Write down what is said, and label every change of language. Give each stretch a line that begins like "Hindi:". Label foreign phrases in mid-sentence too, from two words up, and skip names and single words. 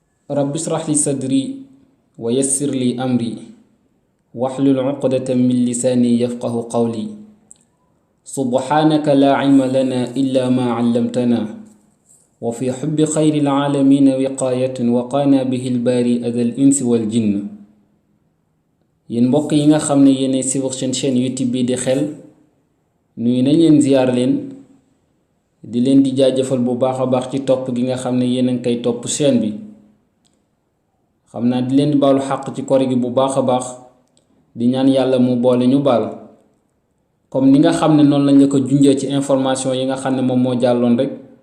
Arabic: رب اشرح لي صدري ويسر لي أمري واحلل عقدة من لساني يفقه قولي سبحانك لا علم لنا إلا ما علمتنا وفي حب خير العالمين وقاية وقانا به الباري أذى الإنس والجن
Wolof: yéen mbokk yi nga xam ne yéenay suivre seen chaîne YouTube bi di xel nuyu nañ leen ziar leen di leen di jaajëfal bu baax a baax ci topp gi nga xam ne yéen a ngi koy topp chaîne bi xam naa di leen di baalu xàq ci kori gi bu baax a baax di ñaan yàlla mu boole ñu baal comme ni nga xam ne noonu lañ la ko junjee ci information yi nga xam ne moom moo jàlloon rek